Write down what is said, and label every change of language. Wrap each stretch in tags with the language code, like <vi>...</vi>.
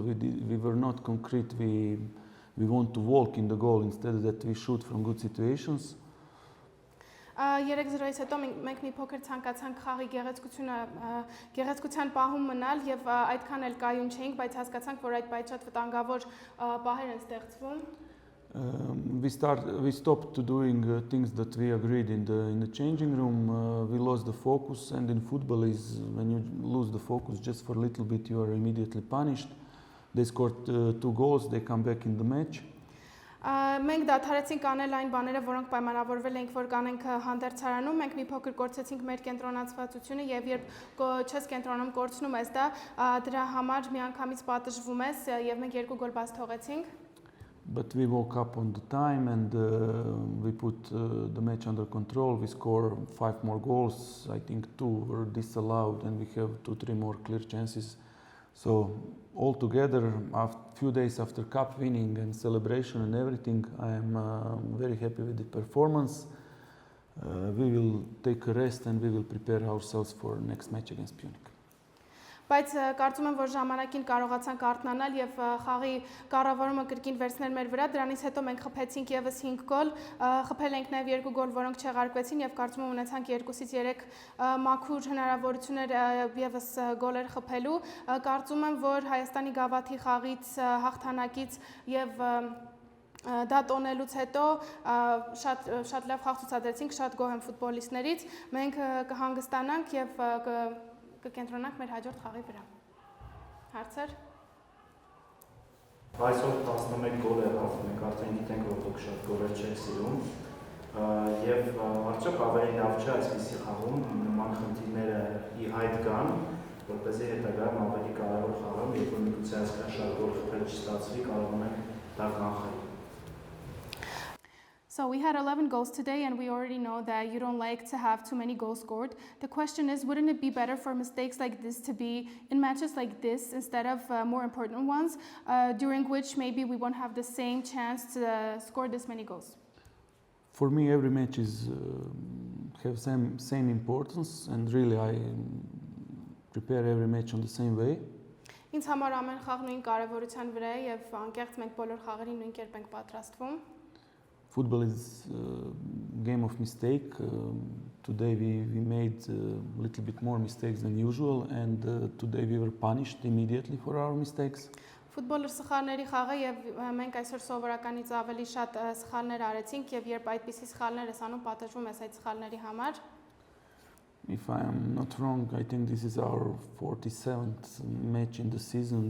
<en>We were not concrete. We want to walk in the goal instead that we shoot from good situations.</en> <hy>3-0-ից հետո մենք մի փոքր ցանկացանք խաղի գեղեցկության պահում մնալ եւ այդքան էլ կայուն չէինք, բայց հասկացանք, որ այդ շատ վտանգավոր պահեր են ստեղծվում.</hy> <en>We stopped doing things that we agreed in the changing room. We lost the focus, and in football is when you lose the focus just for a little bit, you are immediately punished. They scored 2 goals. They come back in the match.</en> <hy>Մենք դադարեցինք անել այն բաները, որոնք պայմանավորվել էինք, որ կանենք հանդերձարանում, մենք մի փոքր կորցրեցինք մեր կենտրոնացվածությունը եւ երբ չես կենտրոնում կորցնում ես դա, դրա համար միանգամից պատժվում ես եւ մենք 2 գոլ բաց թողեցինք.</hy> <en>But we woke up on the time, and we put the match under control. We scored 5 more goals. I think 2 were disallowed, and we have 2-3 more clear chances. So altogether, a few days after cup winning and celebration and everything, I am very happy with the performance. We will take a rest and we will prepare ourselves for next match against Punic.</en> <hy>Բայց կարծում եմ, որ ժամանակին կարողացանք արթնանալ եւ խաղի կառավարումը կրկին վերցնել մեր վրա, դրանից հետո մենք խփեցինք եւս 5 գոլ, խփել ենք նաեւ 2 գոլ, որոնք չեղարկվեցին եւ կարծում եմ ունեցանք 2-ից 3 մաքուր հնարավորություններ եւս գոլեր խփելու, կարծում եմ, որ Հայաստանի գավաթի խաղից հաղթանակից եւ դա տոնելուց հետո շատ լավ խաղ ցուցադրեցինք, շատ գոհ եմ ֆուտբոլիստներից, մենք կհանգստանանք եւ կկենտրոնանք մեր հաջորդ խաղի վրա։ Հարցեր։ Այսօր 11 գոլ եղավ, մենք արդեն գիտենք, որ դուք շատ գոլեր չեք սիրում, եւ արդյոք ավելի լավ չէ այսպիսի խաղում նման խնդիրները ի հայտ գան, որպեսզի հետագայում ավելի կարևոր խաղում, երբ որ միգուցե այսքան շատ գոլ խփել չստացվի, կարողանանք դա կանխել։</hy> <en>So we had 11 goals today, and we already know that you don't like to have too many goals scored. The question is, wouldn't it be better for mistakes like this to be in matches like this instead of more important ones, during which maybe we won't have the same chance to score this many goals? For me, every match is have same importance, and really I prepare every match on the same way.</en> <hy>Ինձ համար ամեն խաղ նույն կարևորության վրա է եւ անկեղծ մենք բոլոր խաղերին նույն կերպ ենք պատրաստվում.</hy> <en>Football is a game of mistake. Today we made a little bit more mistakes than usual, and today we were punished immediately for our mistakes.</en> <hy>Ֆուտբոլը սխալների խաղ է եւ մենք այսօր սովորականից ավելի շատ սխալներ արեցինք եւ երբ այդպիսի սխալներ ես անում, պատժվում ես այդ սխալների համար.</hy> <en>If I am not wrong, I think this is our 47th match in the season.</en>